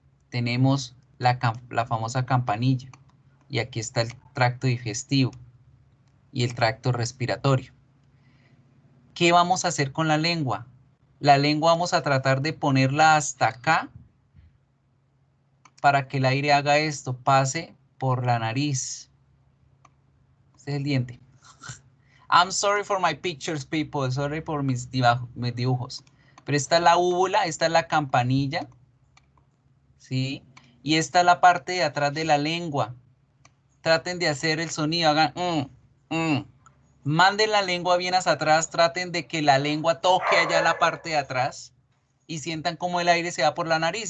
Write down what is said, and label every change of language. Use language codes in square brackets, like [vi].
[es] Tenemos la famosa campanilla. Y aquí está el tracto digestivo y el tracto respiratorio. ¿Qué vamos a hacer con la lengua? La lengua vamos a tratar de ponerla hasta acá para que el aire haga esto, pase por la nariz. Este es el diente. [en] I'm sorry for my pictures, people. [es] Sorry por mis dibujos. Pero esta es la úvula, esta es la campanilla, ¿sí? Y esta es la parte de atrás de la lengua. Traten de hacer el sonido, hagan Manden la lengua bien hacia atrás, traten de que la lengua toque allá la parte de atrás y sientan como el aire se va por la nariz.